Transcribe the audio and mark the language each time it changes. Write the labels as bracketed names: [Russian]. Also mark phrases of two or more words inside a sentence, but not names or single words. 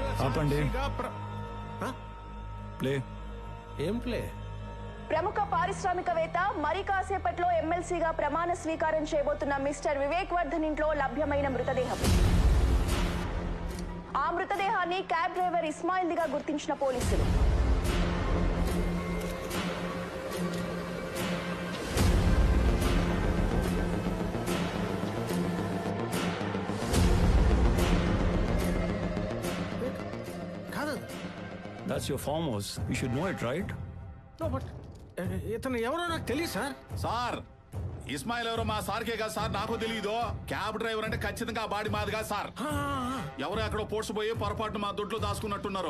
[Telugu] ఆపండి. ప్లే. ఏం ప్లే? ప్రముఖ పారిశ్రామికవేత్త మరి కాసేపట్లో ఎమ్మెల్సీగా ప్రమాణ స్వీకారం చేయబోతున్న మిస్టర్ వివేక్ వర్ధన్ ఇంట్లో లభ్యమైన మృతదేహం. ఆ మృతదేహాన్ని [English] cab driver [Telugu] ఇస్మాయిల్ దిగా గుర్తించిన పోలీసులు. [English] That's your farm house. You should know it, right? No, but [Telugu] ఇతను ఎవరో నాకు తెలియదు సార్. సార్ ఇస్మాయిల్ ఎవరో మా సార్కే కదా సార్, నాకు తెలియదు. [English] cab driver [Telugu] అంటే ఖచ్చితంగా ఆ బాడీ మాదిగా సార్. ఎవరు అక్కడ పోడ్చిపోయి పొరపాటు మా దొడ్లో దాచుకున్నట్టున్నారు.